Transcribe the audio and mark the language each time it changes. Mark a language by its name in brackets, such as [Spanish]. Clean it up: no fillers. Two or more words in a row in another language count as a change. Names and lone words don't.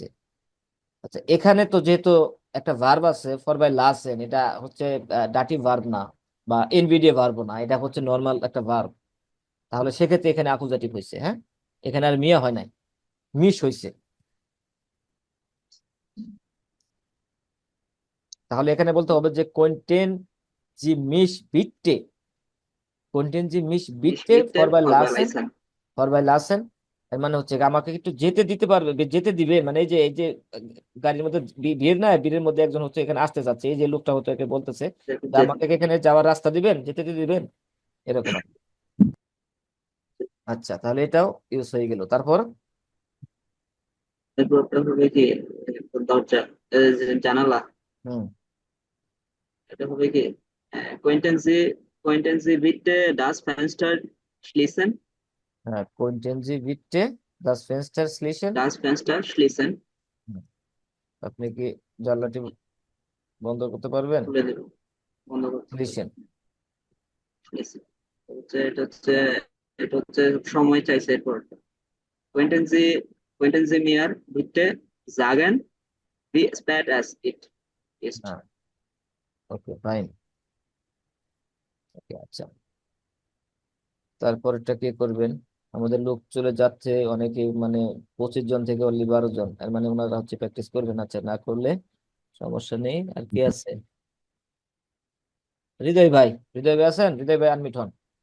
[Bangla] আচ্ছা, এখানে তো যেহেতু একটা ভার্ব আছে [German] vorbei lassen, [Bangla] এটা হচ্ছে [English] dative verb [Bangla] না বা এনভিডিএ ভার্ব না, এটা হচ্ছে নর্মাল একটা ভার্ব। তাহলে সেক্ষেত্রে এখানে অ্যাকুজাটিভ হয়েছে, হ্যাঁ। এখানে আর মিয়া হয় নাই, মিশ হয়েছে। তাহলে এখানে বলতে হবে যে [German] könnten Sie mich bitte, könnten Sie mich Mich বিটে bitte vorbei lassen, verbalisen. vorbei lassen. [Bangla] এর মানে হচ্ছে আমাকে একটু যেতে দিতে পারবে, যেতে দিবে, মানে এই যে গাড়ির মধ্যে ভিড় না, ভিড়ের মধ্যে একজন হচ্ছে এখানে আসতে চাচ্ছে, এই যে লোকটা হতো একে বলতেছে যে আমাকে কি এখানে যাওয়ার রাস্তা দিবেন, যেতে দিবেন, এরকম আর কি। আচ্ছা, তাহলে এটাও ইউজ হয়ে গেল। তারপর এরপরটা হবে কি দরজা, জানালা। হুম, এটা হবে কি [German] könnten Sie bitte das Fenster schließen? হ্যাঁ, könnten Sie bitte das Fenster schließen. Das Fenster schließen. [Bangla] আপনি কি জানলাটি বন্ধ করতে পারবেন? খুলে দেব, বন্ধ করতে হবে। [German] স্লিশন। [Bangla] Schließen. এটা হচ্ছে সময় চাইছে এরপর। [German] könnten Sie mir bitte sagen, wie spät es ist? [Bangla] হ্যাঁ, [English] okay fine. [Bangla] ওকে, আচ্ছা, তারপরটা কি করবেন? আমাদের লোক চলে যাচ্ছে অনেকে, মানে 25 জন থেকে অনলি 12 জন, এর মানে ওনারা হচ্ছে প্র্যাকটিস করবেন। আচ্ছা, না করলে সমস্যা নেই। আর কি আছে? হৃদয় ভাই, হৃদয় ভাই আছেন? হৃদয় ভাই আনমিট হন।